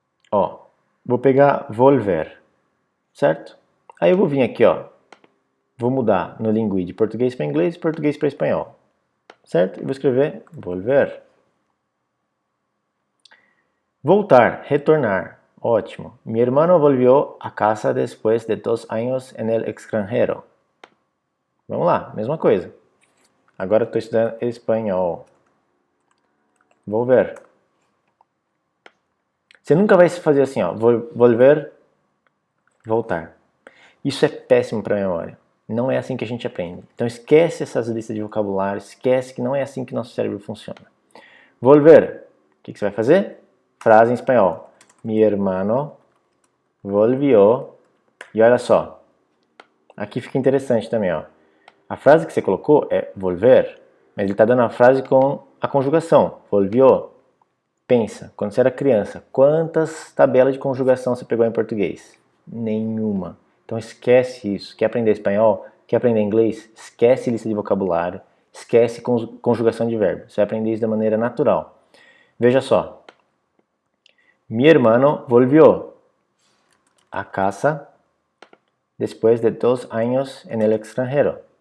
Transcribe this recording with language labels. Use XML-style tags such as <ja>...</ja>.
<pt>Ó, vou pegar volver, certo? Aí eu vou vir aqui, ó. Vou mudar no Lingui de português para inglês e português para espanhol. Certo? E vou escrever volver. Voltar, retornar. Ótimo.</pt> <es>Mi hermano volvió a casa después de 2 años en el extranjero.</es> <pt>Vamos lá, mesma coisa. Agora estou estudando espanhol. Volver. Você nunca vai fazer assim, ó. Volver, voltar. Isso é péssimo para a memória. Não é assim que a gente aprende. Então esquece essas listas de vocabulário, esquece que não é assim que nosso cérebro funciona. Volver. O que você vai fazer? Frase em espanhol.</pt> <es>Mi hermano volvió.</es> <pt>E olha só. Aqui fica interessante também, ó. A frase que você colocou é volver, mas ele está dando a frase com a conjugação. Volvió. Pensa, quando você era criança, quantas tabelas de conjugação você pegou em português? Nenhuma. Então Então esquece isso. Quer aprender espanhol? Quer aprender inglês? Esquece lista de vocabulário. Esquece conjugação de verbo. Você vai aprender isso de maneira natural. Veja só.</pt> <es>Mi hermano volvió a casa después de 2 años en el extranjero.</es>